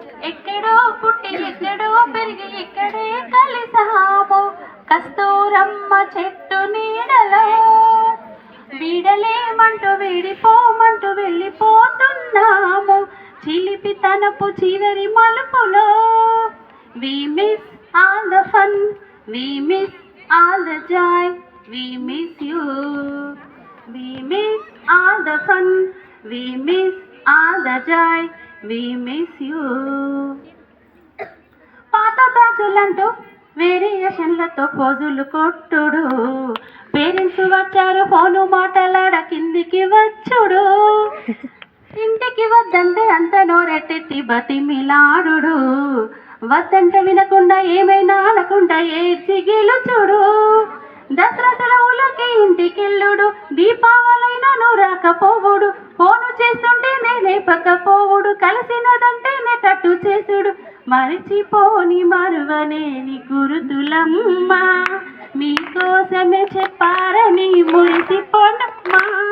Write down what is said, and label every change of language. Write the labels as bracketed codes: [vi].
[te] ఎక్కడో పుట్టి ఎక్కడో పెరిగి ఇక్కడే కలిసాము కస్తూరమ్మ చెట్టు నీడలో వీడలేమంటూ వీడిపోమంటూ వెళ్ళిపోతున్నాము చిలిపి తనపు చివరి మలుపులో. [en] We miss all the fun, we miss all the joy, we miss you. We miss all the fun, we miss all the joy, we miss you. [te] పాత బ్యాచులంటూ వేరియేషన్లతో పోజులు కొట్టుడు పేరెంట్స్ వచ్చారు ఫోను మాటలాడ కిందికి వచ్చుడు ఇంటికి వద్దంటే అంత నోరెట్టెత్తి బతిమిలాడు వద్దంటే వినకుండా ఏమైనా అనకుండా ఏడ్చి గెలుచుడు దసరా సెలవులకి ఇంటికెళ్ళుడు దీపావళైనా రాకపోవుడు ఫోను చేస్తుంటే లేపకపోవుడు కలిసినదంటేనే కట్టు చేసుడు మరిచిపోని మరువలేని గురుతులమ్మ మీకోసమే చెప్పారని మురిసిపోనమ్మా.